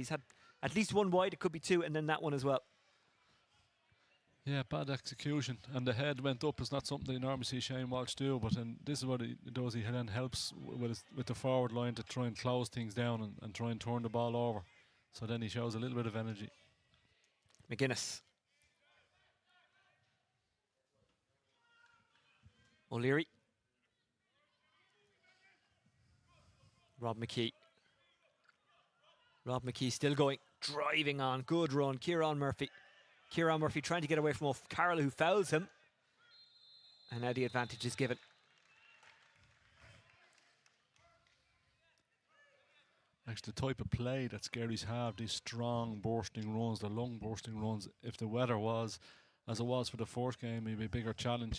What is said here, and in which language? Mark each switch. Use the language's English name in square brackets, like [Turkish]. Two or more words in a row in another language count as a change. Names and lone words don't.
[English] He's had at least 1 wide, it could be 2, and then that one as well. Yeah, bad execution. And the head went up. It's not something you normally see Shane Walsh do, but this is what he does. He then helps with the forward line to try and close things down and try and turn the ball over. So then he shows a little bit of energy. McGuinness. O'Leary. Rob McKee. Rob McKee still going, driving on, good run. Kieran Murphy. Kieran Murphy trying to get away from O'Carroll, who fouls him. And now the advantage is given. Actually, the type of play that Skerries have, these strong bursting runs, the long bursting runs, if the weather was as it was for the first game, maybe a bigger challenge.